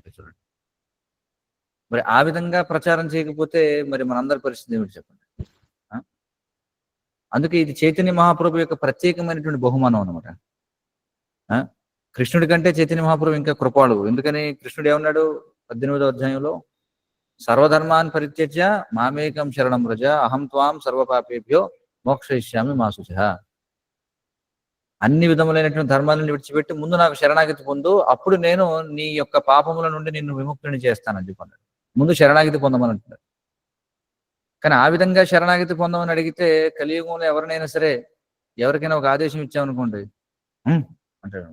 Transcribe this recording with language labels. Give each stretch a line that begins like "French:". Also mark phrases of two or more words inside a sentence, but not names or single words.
Telugu: చూడండి, మరి ఆ విధంగా ప్రచారం చేయకపోతే మరి మనందరి పరిస్థితి ఏమిటి చెప్పండి? అందుకే ఇది చైతన్య మహాప్రభు యొక్క ప్రత్యేకమైనటువంటి బహుమానం అనమాట. కృష్ణుడి కంటే చైతన్య మహాప్రభు ఇంకా కృపాళు. ఎందుకని? కృష్ణుడు ఏమన్నాడు 18వ అధ్యాయంలో?
Sanskrit: सर्वधर्मान् परित्यज्य मामेकं शरणं व्रज अहं त्वां सर्वपापेभ्यो मोक्षयिष्यामि मा शुचः.
Telugu: అన్ని విధములైనటువంటి ధర్మాలను విడిచిపెట్టి ముందు నాకు శరణాగతి పొందు, అప్పుడు నేను నీ యొక్క పాపముల నుండి నిన్ను విముక్తిని చేస్తానని చెప్పన్నాడు. ముందు శరణాగతి పొందమని అంటున్నాడు. కానీ ఆ విధంగా శరణాగతి పొందమని అడిగితే కలియుగంలో ఎవరినైనా సరే ఎవరికైనా ఒక ఆదేశం ఇచ్చామనుకోండి, "ఉమ్" అంటాడు.